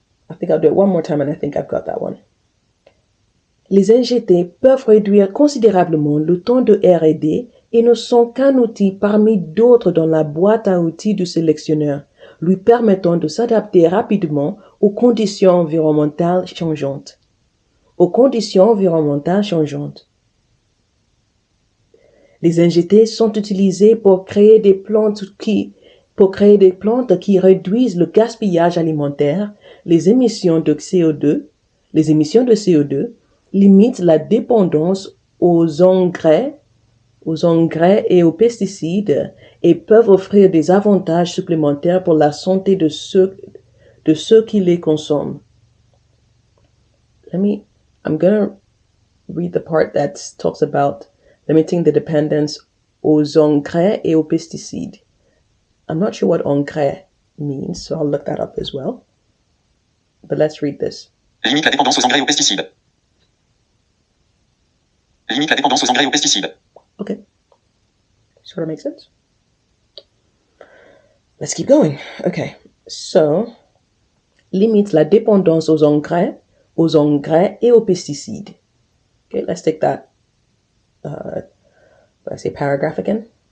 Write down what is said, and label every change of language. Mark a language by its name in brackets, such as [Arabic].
[English] I think I'll do it one more time and I think I've got that one. [French] Les NGT peuvent réduire considérablement le temps de R&D et ne sont qu'un outil parmi d'autres dans la boîte à outils du sélectionneur, lui permettant de s'adapter rapidement aux conditions environnementales changeantes. Les NGT sont utilisés pour créer des plantes qui réduisent le gaspillage alimentaire, les émissions de CO2 limitent la dépendance aux engrais et aux pesticides et peuvent offrir des avantages supplémentaires pour la santé de ceux qui les consomment. [English] I'm going to read the part that talks about limiting the dependence [French] aux engrais et aux pesticides. [English] I'm not sure what engrais means, so I'll look that up as well. But let's read this. [French] Limite la dépendance aux engrais et aux pesticides. Limite la dépendance aux engrais et aux pesticides. [English] Okay. Sort of makes sense. Let's keep going. Okay. [French] So, limite la dépendance aux engrais et aux pesticides. [English] Okay, let's take that paragraph again.